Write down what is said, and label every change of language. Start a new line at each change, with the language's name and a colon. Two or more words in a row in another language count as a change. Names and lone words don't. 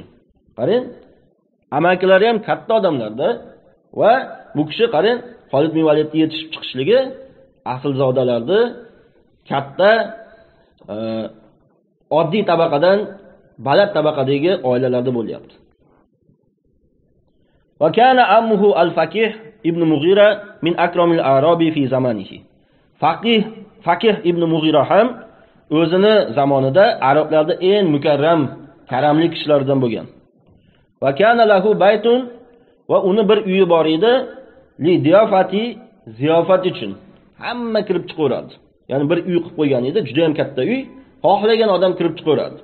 Uzbek: Qarang, amakilari ham katta odamlarda va bu kishi qarang, Xolid bin Validga yetishib chiqishligi aslzodalarni katta oddiy tabaqadan baland tabaqadagi oilalarda bo'lyapti.
Arabic: وكان عمه الفاكه بن المغيرة من أكرم العرب في زمانه.
Uzbek: Faqih ibn Mughira ham o'zini zamonida arablarda eng mukarram, karamli kishilardan bo'lgan.
Arabic: وكان له بيت,
Uzbek: va uni bir uyi bor edi,
Arabic: للضيافة,
Uzbek: ziyofat uchun. Hamma kirib chiqaveradi. Ya'ni bir uy qilib qo'ygan edi, juda ham katta uy, xohlagan odam kirib chiqaveradi.